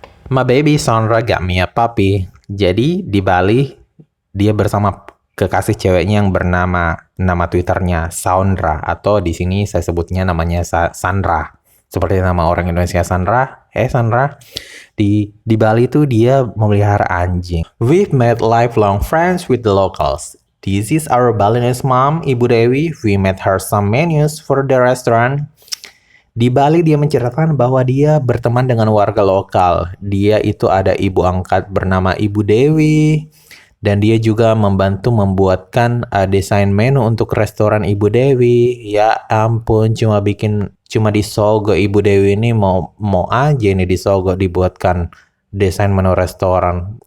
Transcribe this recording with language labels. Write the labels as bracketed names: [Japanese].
[English] My baby Sandra got me a puppy. [Indonesian] Jadi di Bali dia bersama kekasih ceweknya yang nama Twitternya Sandra, atau di sini saya sebutnya namanya Sandra. Seperti nama orang Indonesia Sandra. Sandra. Di Bali itu dia memelihara anjing. [English] We've made lifelong friends with the locals. This is our Balinese mom, Ibu Dewi. We made her some menus for the restaurant. [Indonesian] Di Bali dia menceritakan bahwa dia berteman dengan warga lokal. Dia itu ada ibu angkat bernama Ibu Dewi. Dan dia juga membantu membuatkan desain menu untuk restoran Ibu Dewi. Ya ampun, cuma disogok Ibu Dewi ini mau aja ini disogok dibuatkan desain menu restoran.